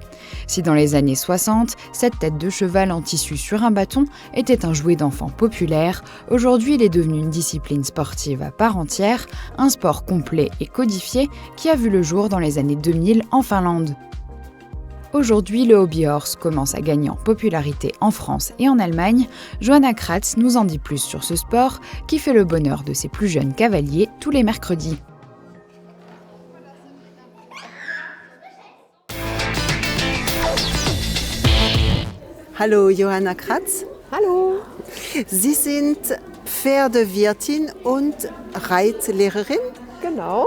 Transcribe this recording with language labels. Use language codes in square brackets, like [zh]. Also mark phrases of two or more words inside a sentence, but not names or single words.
[fr] Si dans les années 60, cette tête de cheval en tissu sur un bâton était un jouet d'enfant populaire, aujourd'hui il est devenu une discipline sportive à part entière, un sport complet et codifié qui a vu le jour dans les années 2000 en Finlande. Aujourd'hui, le [en] hobby horse [fr] commence à gagner en popularité en France et en Allemagne. Johanna Kratz nous en dit plus sur ce sport qui fait le bonheur de ses plus jeunes cavaliers tous les mercredis. [de] Hallo Johanna Kratz. Hallo. Sie sind Pferdewirtin und Reitlehrerin. Genau.